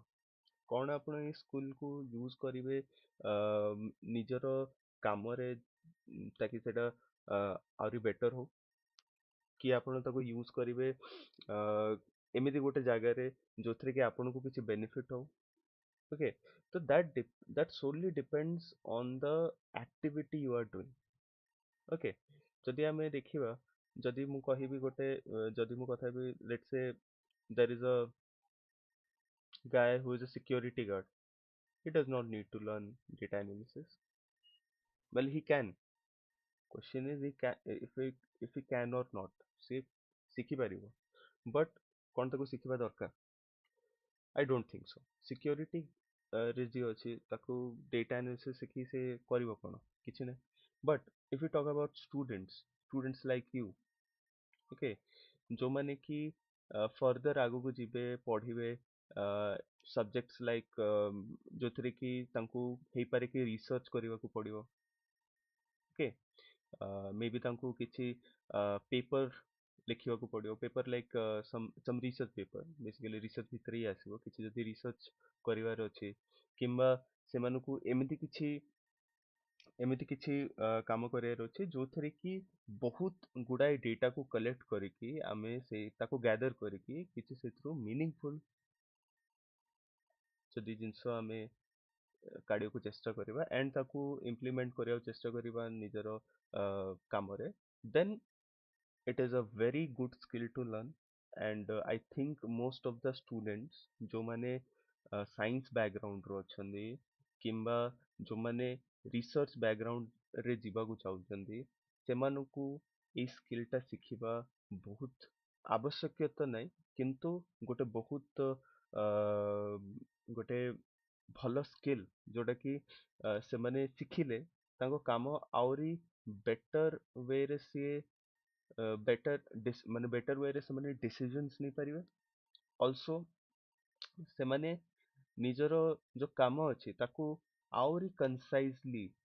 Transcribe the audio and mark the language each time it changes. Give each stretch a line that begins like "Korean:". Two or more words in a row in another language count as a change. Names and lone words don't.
Odia: କ'ଣ ଆପଣ ଏଇ ସ୍କିଲ୍କୁ ୟୁଜ୍ କରିବେ ନିଜର କାମରେ, ତାକି ସେଇଟା ଆହୁରି ବେଟର୍ ହଉ, କି ଆପଣ ତାକୁ ୟୁଜ୍ କରିବେ ଏମିତି ଗୋଟେ ଜାଗାରେ ଯୋଉଥିରେ କି ଆପଣଙ୍କୁ କିଛି ବେନିଫିଟ୍ ହଉ।
English: ଓକେ, ତ that solely depends on the activity you are doing.
Odia: ଓକେ, ଯଦି ଆମେ ଦେଖିବା, ଯଦି ମୁଁ କହିବି ଗୋଟେ ଯଦି ମୁଁ କଥା ହେବି,
English: let's say there is a guy who is a security guard. He does not need to learn data analysis. Well, he can. Question is, he can, if he can or not,
Odia: ସେ ଶିଖିପାରିବ, ବଟ୍ କ'ଣ ତାକୁ ଶିଖିବା ଦରକାର?
English: I don't think so.
Odia: Security ରେ ଯିଏ ଅଛି ତାକୁ
English: data analysis
Odia: ଶିଖି ସେ କରିବ କ'ଣ? କିଛି ନାହିଁ।
English: But if we talk about students like you,
Odia: okay, ଯୋଉମାନେ କି further ଆଗକୁ ଯିବେ, ପଢିବେ
English: subjects like
Odia: ଯୋଉଥିରେ କି ତାଙ୍କୁ ହେଇପାରେ କି research କରିବାକୁ ପଡିବ। Okay, ମେ ବି ତାଙ୍କୁ କିଛି ପେପର ଲେଖିବାକୁ ପଡିବ,
English: paper like some research paper,
Odia: ବେସିକାଲି ରିସର୍ଚ୍ଚ ଭିତରେ ହିଁ ଆସିବ। କିଛି ଯଦି ରିସର୍ଚ୍ଚ କରିବାର ଅଛି, କିମ୍ବା ସେମାନଙ୍କୁ ଏମିତି କିଛି ଏମିତି କିଛି କାମ କରିବାର ଅଛି ଯୋଉଥିରେ କି ବହୁତ ଗୁଡାଏ ଡେଟାକୁ କଲେକ୍ଟ କରିକି ଆମେ ସେଇ ତାକୁ ଗ୍ୟାଦର କରିକି କିଛି ସେଥିରୁ ମିନିଂଫୁଲ ଯଦି ଜିନିଷ ଆମେ କାଢିବାକୁ ଚେଷ୍ଟା କରିବା ଏଣ୍ଡ ତାକୁ ଇମ୍ପ୍ଲିମେଣ୍ଟ କରିବାକୁ ଚେଷ୍ଟା କରିବା ନିଜର କାମରେ ଦେନ୍
English: it is a very good skill to learn and I think most of the students
Odia: ଯୋଉମାନେ
English: science background
Odia: ରୁ ଅଛନ୍ତି କିମ୍ବା ଯୋଉମାନେ
English: research background
Odia: ରେ ଯିବାକୁ ଚାହୁଛନ୍ତି ସେମାନଙ୍କୁ ଏଇ ସ୍କିଲ୍ ଟା ଶିଖିବା ବହୁତ ଆବଶ୍ୟକୀୟତା ନାହିଁ କିନ୍ତୁ ଗୋଟେ ବହୁତ ଗୋଟେ ଭଲ ସ୍କିଲ୍ ଯୋଉଟା କି ସେମାନେ ଶିଖିଲେ ତାଙ୍କ କାମ ଆହୁରି ବେଟର ୱେରେ ସିଏ ବେଟର ମାନେ ବେଟର ୱେରେ ସେମାନେ ଡିସିଜନସ ନେଇପାରିବେ ଅଲସୋ ସେମାନେ ନିଜର ଯୋଉ କାମ ଅଛି ତାକୁ ଆହୁରି କନସାଇଜଲି